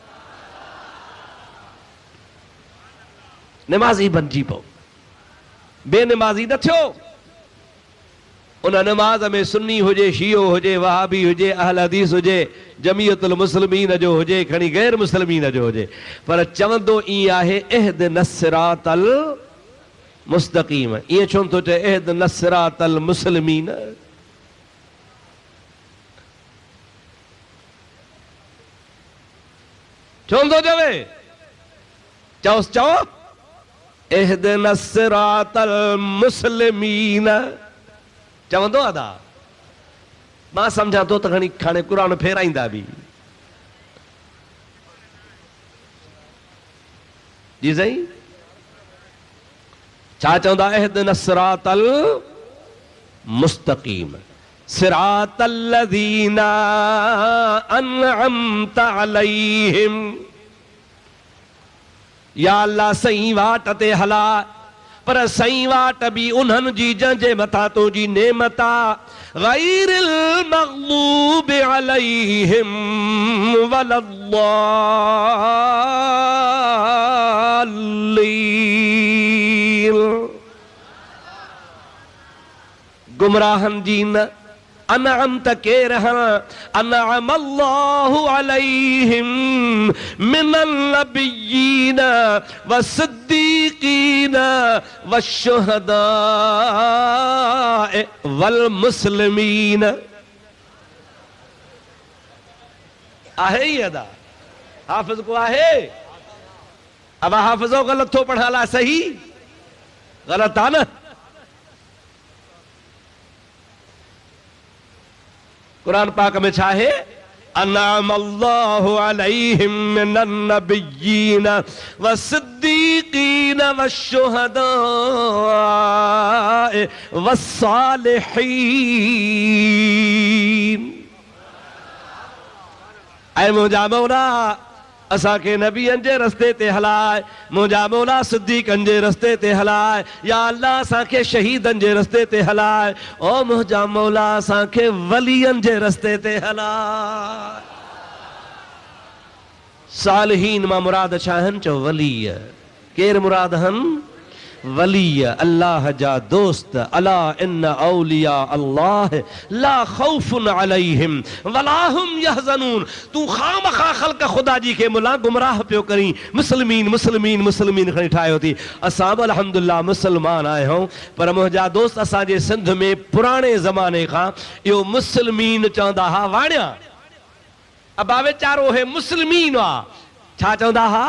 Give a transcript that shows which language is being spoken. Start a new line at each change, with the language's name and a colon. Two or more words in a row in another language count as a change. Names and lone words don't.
Sindhi: नमाज़ी बणिजी पओ, बेनमाज़ी न थियो। उन नमाज में सुन्नी हुजे, शियो हुजे, वहाबी हुजे, अहल हदीस हुजे, जमीयतुल मुस्लिमीन जो हुजे, खणी
Arabic: غير مسلمين
Sindhi: जो हुजे, पर चवंदो ईअं आहे,
Arabic: اهدنا الصراط المستقيم.
Sindhi: ईअं छो नथो चए
Arabic: اهدنا صراط المسلمين?
Sindhi: छो नथो चवे? चओसि, चओ
Arabic: اهدنا صراط المسلمين.
Sindhi: चवंदो अदा मां सम्झां थो त खणी हाणे क़ुरान फेराईंदा बि। जी साईं, छा चवंदा?
Arabic: اهدنا الصراط المستقيم صراط الذين أنعمت عليهم.
Sindhi: या अल्लाह सही वाट ते हला, पर सही वाट बि उन्हनि जी जंहिंजे मथां तुंहिंजी नेमत आ।
Arabic: غير المغضوب عليهم ولا الضالين,
Sindhi: गुमराहनि जी न। अनअमत केर हं?
Arabic: أنعم الله عليهم من النبيين والصديقين والشهداء والمسلمين.
Sindhi: आहे ही अदा हाफ़िज़ को आहे? अब हाफ़िज़ो ग़लत थो पढ़ाला, सही ग़लत आ न? कुरान पाक में छा है?
Arabic: أنعم الله عليهم من النبيين والصديقين والشهداء والصالحين.
Sindhi: ऐ मुंहिंजा मौला असांखे नबियनि जे रस्ते ते हलाए, मुंहिंजा मौला सिद्दीक़नि जे रस्ते ते हलाए, या अल्लाह असांखे शहीदनि जे रस्ते ते हलाए, ओ मुंहिंजा मौला असांखे वलियनि जे रस्ते ते हलाए। सालिहीन मां मुराद छा आहिनि? चओ वलीय। केर मुराद आहिनि? वलीय, अल्लाह जा दोस्त।
Arabic: ألا إن أولياء الله لا خوف عليهم ولا هم يحزنون.
Sindhi: तू खामखा ख़ल्क़ ख़ुदा जी खे मुला गुमराह पियो करी, मुस्लिमीन मुस्लिमीन मुस्लिमीन खणी ठाहियो थी। असां बि अल्हम्दुलिल्लाह मुस्लमान आहियूं, पर मुंहिंजा दोस्त असांजे सिंध में पुराणे ज़माने खां इहो मुस्लिमीन चवंदा हा। वाणिया अबा वीचारो हे मुस्लिमीन आ, छा चवंदा हा?